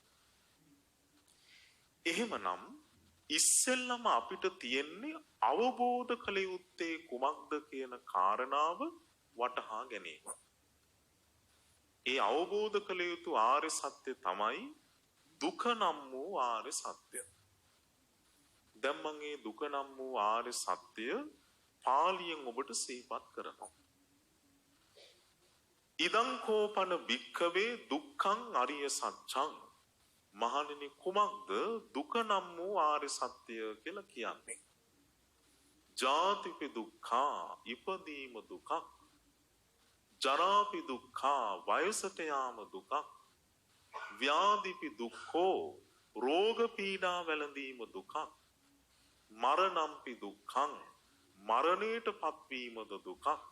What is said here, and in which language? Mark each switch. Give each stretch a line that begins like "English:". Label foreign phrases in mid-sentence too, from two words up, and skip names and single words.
Sinhala: එහෙමනම් ඉස්සෙල්ලම අපිට තියෙන්නේ අවබෝධ කළ යුත්තේ කුමක්ද කියන කාරණාව වටහා ගැනීම. ඒ අවබෝධ කළ යුතු ආර්ය සත්‍ය තමයි දුක නම් වූ ආර්ය සත්‍ය. දැන් මම මේ දුක නම් වූ ආර්ය සත්‍ය පාලියෙන් ඔබට සිහිපත් කරනවා.
Pali: ඉදං කෝපන භික්ඛවේ දුක්ඛං අරිය සත්‍යං.
Sinhala: මහණෙනි කුමක්ද දුක නම් වූ ආර්ය සත්‍ය කියලා කියන්නේ?
Pali: ජාතිපි දුක්ඛා
Sinhala: ඉපදීම දුකක්,
Pali: ජරාපි දුක්ඛා
Sinhala: වයසට යාම දුකක්,
Pali: ව්‍යාධිපි දුක්ඛෝ
Sinhala: රෝග පීඩා වැළඳීම දුකක්,
Pali: මරණම්පි දුක්ඛං
Sinhala: මරණයට පත්වීමද දුකක්,